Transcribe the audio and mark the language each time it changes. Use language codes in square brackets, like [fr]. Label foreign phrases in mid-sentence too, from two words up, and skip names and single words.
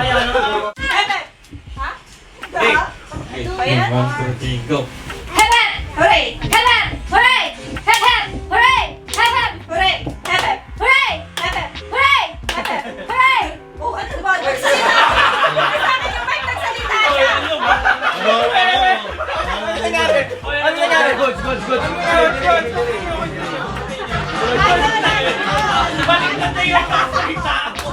[tl] Hep hep! Ha? Ba yan? [en] 1, 2, 3, go. Hep hep! Hooray! Hep hep! Hooray! Hep hep! Hooray! Hep hep! Hooray! Hep hep! Hooray! Hep hep! Hooray! Hep hep! [tl] Hooray! Oh, ano ba? Nagsalita! Sa akin yung mic, nagsalita siya! Ano nangyari? Ano nangyari? Goods! Baliktad na yung kasalita ako.